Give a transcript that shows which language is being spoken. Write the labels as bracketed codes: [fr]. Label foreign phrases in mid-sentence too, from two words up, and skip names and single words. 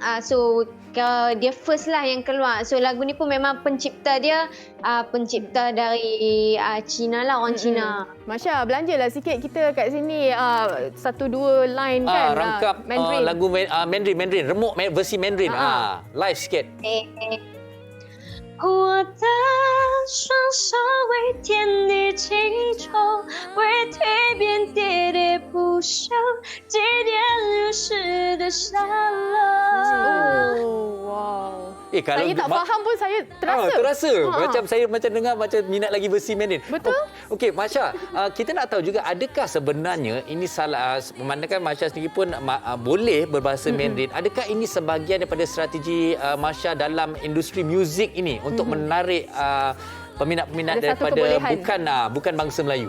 [ms] So dia first lah yang keluar. So lagu ni pun memang pencipta dia pencipta dari Cina lah, orang Cina. Masya, belanjalah sikit kita kat sini 1-2 line kan. Rangkap Mandarin. lagu Mandarin, Remuk versi Mandarin. Live sikit. [zh] 我的双手为天地祈求，为蜕变喋喋不休，祭奠流逝的沙漏。 [ms] Wow. Kalau saya tak faham pun saya terasa. Terasa. Macam saya dengar macam minat lagi versi Mandarin. Betul. Okey, Masya, kita nak tahu juga adakah sebenarnya ini salah, memandangkan Masya sendiri pun boleh berbahasa Mandarin. Adakah ini sebahagian daripada strategi Masya dalam industri muzik ini untuk menarik peminat-peminat daripada bukan bangsa Melayu?